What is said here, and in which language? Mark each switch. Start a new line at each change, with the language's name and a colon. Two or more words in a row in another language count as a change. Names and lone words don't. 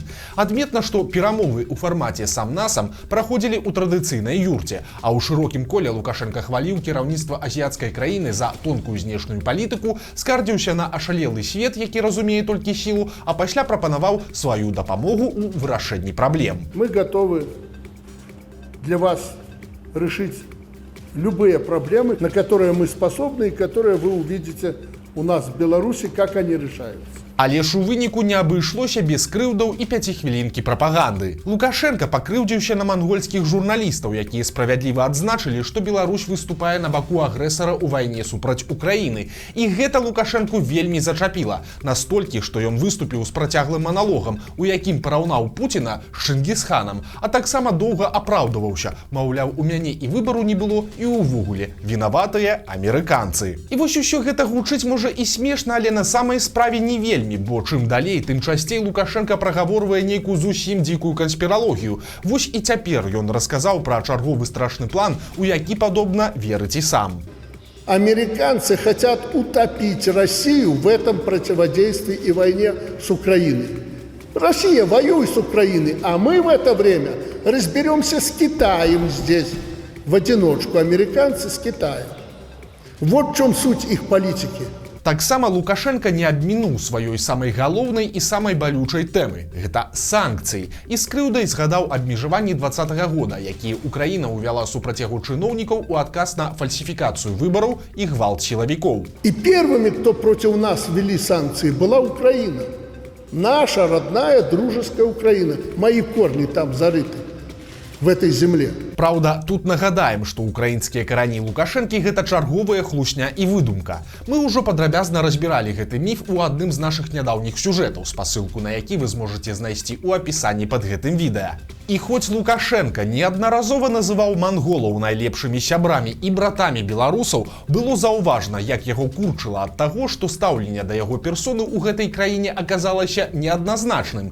Belarusian: Адметна, што перамовы ў фармаце сам-насам праходзілі ў традыцыйнай юрце, а ў шырокім коле Лукашенко хваліў кіраўніцтва азіяцкай краіны за тонкую знешнюю палітыку, скардзіўся на ашалелы свет, які разумее толькі сілу, а пасля прапанаваў сваю дапамогу ў вырашэнні праблем.
Russian: Мы готовы для вас решить любые проблемы, на которые мы способны и которые вы увидите у нас в Беларуси, как они решаются.
Belarusian: Але ж у выніку не абышлося без крыўдаў і 5-хвілінкі прапаганды. Лукашенко пакрыўдзіўся на мангольскіх журналістаў, якія справядліва адзначылі, што Беларусь выступае на баку агрэсара ў вайне супраць Украіны. І гэта Лукашэнку вельмі зачапіла. Настолькі, што ён выступіў з працяглым маналогам, у якім параўнаў Пуціна з Чынгісханам, а таксама доўга апраўдваўся. Маўляў, у мяне і выбару не было, і ўвогуле вінаватыя амерыканцы. І вось усё гэта гучыць можа і смешна, але на самай справе не вельмі. Бо чым далей, тым часцей Лукашенко прагаворвае нейкую зусім дзікую канспіралогію. Вось і цяпер ён расказаў пра чарговы страшны план, у які, падобна, верыць і сам.
Russian: Американцы хотят утопить Россию в этом противодействии и войне с Украиной. Россия воюет с Украиной, а мы в это время разберемся с Китаем здесь, в одиночку, американцы с Китаем. Вот в чем суть их политики.
Belarusian: Таксама Лукашенко не абмінуў сваёй самай галоўнай і самай балючай тэмы. Гэта санкцыі. І з крыўдай згадаў абмежаванні 2020 года, якія Украіна ўвяла супраць яго чыноўнікаў у адказ на фальсіфікацыю выбараў і гвалт сілавікоў.
Russian: И первыми, кто против нас ввели санкции, была Украина. Наша родная дружеская Украина. Мои корни там зарыты, в этой земле.
Belarusian: Праўда, тут нагадаем, што украінскія карані Лукашэнкі гэта чарговая хлусня і выдумка. Мы ўжо падрабязна разбіралі гэты міф у адным з нашых нядаўніх сюжэтаў, спасылку на які вы зможаце знайсці ў апісанні пад гэтым відэа. І хоць Лукашенко неаднаразова называў манголаў найлепшымі сябрамі і братамі беларусаў, было заўважна, як яго курчыла ад таго, што стаўленне да яго персоны ў гэтай краіне аказалася неадназначным.